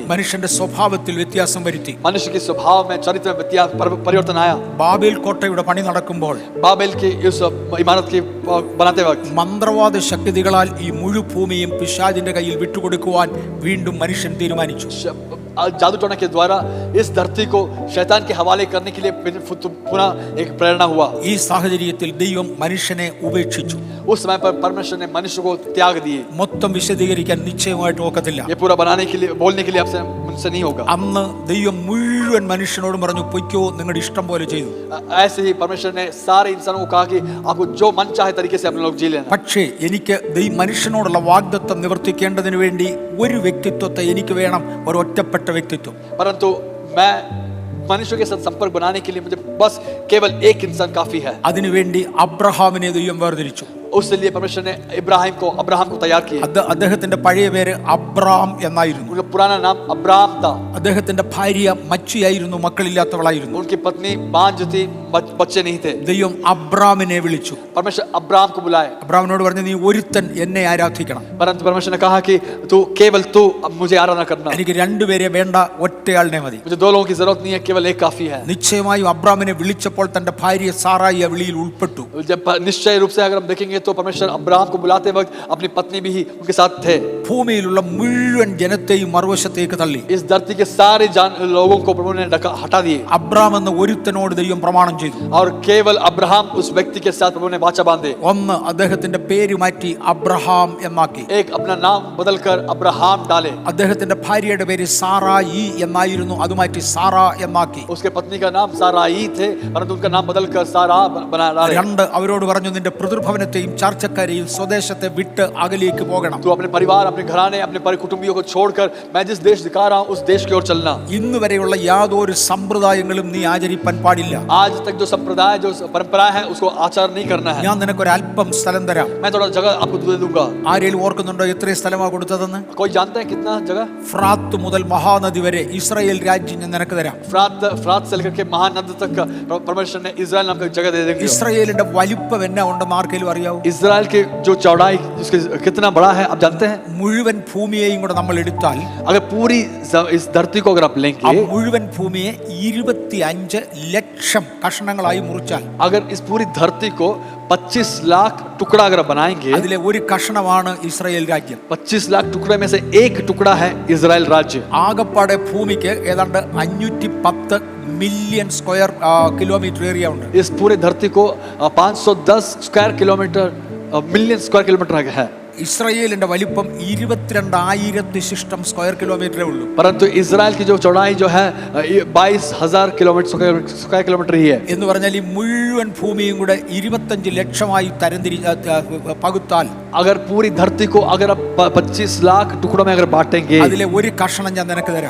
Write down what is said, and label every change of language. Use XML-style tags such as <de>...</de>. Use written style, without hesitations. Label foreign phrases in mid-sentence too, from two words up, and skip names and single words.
<ml>മനുഷ്യന്റെ സ്വഭാവത്തിൽ വ്യത്യാസം വരുത്തി.</ml> <hi>मनुष्य के स्वभाव में, चरित्र में परिवर्तन आया.</hi> <ml>ബാബേൽ കോട്ടയുടെ പണി നടക്കുമ്പോൾ</ml> <hi>बाबेल की इस इमारत की बनाते वक्त</hi> <ml>മന്ത്രവാദ ശക്തികളാൽ ഈ മുഴുഭൂമിയും പിശാചിന്റെ കയ്യിൽ വിട്ടുകൊടുക്കുവാൻ വീണ്ടും മനുഷ്യൻ തീരുമാനിച്ചു.</ml> <hi>जादू टोना के द्वारा इस धरती को शैतान के हवाले करने के लिए पुनः एक प्रेरणा हुआ.</hi> <ml>ഈ സാഹചര്യത്തിൽ ദൈവം മനുഷ്യനെ ഉപേക്ഷിച്ചു.</ml> <hi>उस समय पर परमेश्वर ने मनुष्य को त्याग दिए.</hi> <ml>മൊത്തം വിശദീകരിക്കാൻ നിശ്ചയമായിട്ട് ഒക്കത്തില്ല.</ml> <hi>ये पूरा बनाने के लिए, बोलने के लिए आपसे मुझसे नहीं होगा.</hi> <ml>അന്ന് ദൈവം മുഴുവൻ മനുഷ്യനോടും പറഞ്ഞു, പൊയ്ക്കോ, നിങ്ങളുടെ ഇഷ്ടം പോലെ ചെയ്തു.</ml> <hi>ऐसे ही परमेश्वर ने सारे इंसानों को कहा कि आपको जो मन चाहे तरीके से अपने लोग जी लेना.</hi> <ml>പക്ഷേ എനിക്ക് മനുഷ്യനോടുള്ള വാഗ്ദത്തം നിവർത്തിക്കേണ്ടതിന് വേണ്ടി ഒരു വ്യക്തിത്വത്തെ എനിക്ക് വേണം, ഒരു ഒറ്റപ്പെട്ട വ്യക്തിത്വം.</ml> <hi>परंतु मैं मनुष्य के साथ संपर्क बनाने के लिए मुझे बस केवल एक इंसान काफी है.</hi> <ml>അതിനുവേണ്ടി അബ്രഹാമിനെ ദൈവം വേർതിരിച്ചു.</ml> <hi>उसके लिए परमेश्वर ने अब्राहम को तैयार किया.</hi> <ml>അദ്ദേഹത്തിന്റെ പഴയ പേര് അബ്രാം എന്നായിരുന്നു.</ml> <hi>उनका पुराना नाम अब्राहम था.</hi> <ml>അദ്ദേഹത്തിന്റെ ഭാര്യ മച്ചിയായിരുന്നു, മക്കളില്ലാത്തവളായിരുന്നു.</ml> <hi>उनकी पत्नी बांझ थी, बच्चे नहीं थे.</hi> <ml>ദൈവം അബ്രാമിനെ വിളിച്ചു.</ml> <hi>परमेश्वर अब्राहम को बुलाए.</hi> <ml>അബ്രാമിനോട് പറഞ്ഞു, നീ ഒരുത്തൻ എന്നെ ആരാധിക്കണം.</ml> <hi>परंतु परमेश्वर ने कहा कि तू अब मुझे आराधना करना.</hi> <ml>എനിക്ക് രണ്ടുപേരെ വേണ്ട, ഒറ്റയാളിനെ മതി.</ml> <hi>मुझे दो लोगों की जरूरत नहीं है, केवल एक काफी है.</hi> <ml>നിശ്ചയമായും അബ്രാമിനെ വിളിച്ചപ്പോൾ തന്റെ ഭാര്യ സാറായി ആ വിളിയിൽ ഉൾപ്പെട്ടു.</ml> <hi>जब निश्चय रूप से अगर हम देखेंगे तो परमेश्वर अब्राहम को बुलाते वक्त अपनी पत्नी भी उनके साथ थे.</hi> <ml>ഭൂമിയിലുള്ള മുഴുവൻ ജനത്തെയും മറുവശത്തേക്ക് തള്ളി.</ml> <hi>इस धरती के सारे लोगों को प्रभु ने हटा दिए.</hi> <ml>അബ്രാം എന്ന ഒരുത്തനോട് ദൈവം പ്രമാണം ചെയ്തു.</ml> <hi>और केवल अब्राहम उस व्यक्ति के साथ प्रभु ने वाचा बांधे.</hi> <ml>ഒന്ന്, അദ്ദേഹത്തിന്റെ പേര് മാറ്റി അബ്രഹാം എന്നാക്കി.</ml> <hi>एक अपना नाम बदलकर अब्राहम डाले.</hi> <ml>അദ്ദേഹത്തിന്റെ ഭാര്യയുടെ പേര് സാറായി എന്നായിരുന്നു, അത് മാറ്റി സാറ എന്നാക്കി.</ml> <hi>उसके पत्नी का नाम साराई थे, परंतु उनका नाम बदलकर सारा बना डाले.</hi> <ml>രണ്ട്, അവരോട് പറഞ്ഞു, നിന്റെ പിതൃഭവനത്തെയും ചാർച്ചക്കാരെയും സ്വദേശത്തെ വിട്ട് അകലേക്ക് പോകണം.</ml> <hi>तू अपने परिवार, अपने घराने, अपने कुटुंबियों को छोड़कर मैं जिस देश दिखा रहा हूँ उस देश की ओर चलना.</hi> <ml>ഇന്ന് വരെയുള്ള യാതൊരു സമ്പ്രദായങ്ങളും നീ ആചരിപ്പാൻ പാടില്ല.</ml> <hi>आज तक जो संप्रदाय, जो परंपरा है उसको आचार नहीं करना है.</hi> <ml>ഞാൻ നിനക്കൊരു അല്പം സ്ഥലം തരാം.</ml> <hi>मैं थोड़ा जगह आपको दे दूंगा.</hi> <ml>ആരെങ്കിലും ഓർക്കുന്നുണ്ടോ എത്ര സ്ഥലമാണ് കൊടുത്തതെന്ന്?</ml> <hi>कोई जानते हैं कितना जगह?</hi> <ml>ഫ്രാത്ത് മുതൽ മഹാനദി വരെ ഇസ്രായേൽ രാജ്യം ഞാൻ നിനക്ക് തരാം.</ml> <hi>फ्रात से लेकर के महानद तक परमेश्वर ने इजराइल नाम का जगह दे देंगे.</hi> <ml>ഇസ്രായേലിന്റെ വലിപ്പം എന്നാ ഉണ്ടെന്ന് ആർക്കെങ്കിലും അറിയാവോ?</ml> <hi>इजराइल के जो चौड़ाई उसके कितना बड़ा है आप जानते हैं?</hi> <ml>മുഴുവൻ ഭൂമിയെയും കൂടെ നമ്മൾ എടുത്താൽ,</ml> <hi>अगर पूरी इस धरती को अगर आप ആ लेंगे,</hi> <ml>മുഴുവൻ ഭൂമിയെ 25 ലക്ഷം കഷ്ണങ്ങളായി മുറിച്ചാൽ,</ml> <hi>अगर इस पूरी धरती को 25 लाख टुकड़ा अगर बनाएंगे,</hi> <ml>അതിലെ ഒരു കഷണമാണ് ഇസ്രായേൽ രാജ്യം.</ml> <hi>25 लाख टुकड़े में से एक टुकड़ा है इजराइल राज्य.</hi> <ml>ആകപ്പാടെ ഭൂമിക്ക് ഏതാണ്ട് 510</ml> <en>million square kilometer area</en> <ml>ഉണ്ട്.</ml> <hi>इस पूरे धरती को 510</hi> <en>square kilometer million square kilometer</en> <hi>है.</hi> <ml>ഇസ്രായേലിന്റെ വലിപ്പം 22,000 ശിഷ്ടം</ml> <en>square kilometre</en> <ml>ഉള്ളൂ.</ml> <hi>परंतु इजराइल की जो चौड़ाई जो है 22,000</hi> <en>kilometer square kilometer</en> <hi>ही है.</hi> <ml>എന്ന് പറഞ്ഞാൽ ഈ മുഴുവൻ ഭൂമിയും കൂടെ 25 ലക്ഷമായി പകുത്താൽ,</ml> <hi>अगर पूरी धरती को अगर आप 25 लाख टुकड़ों में अगर बांटेंगे,</hi> <ml>അതിലെ ഒരു കഷണം ഞാൻ നിനക്ക് തരാം.</ml>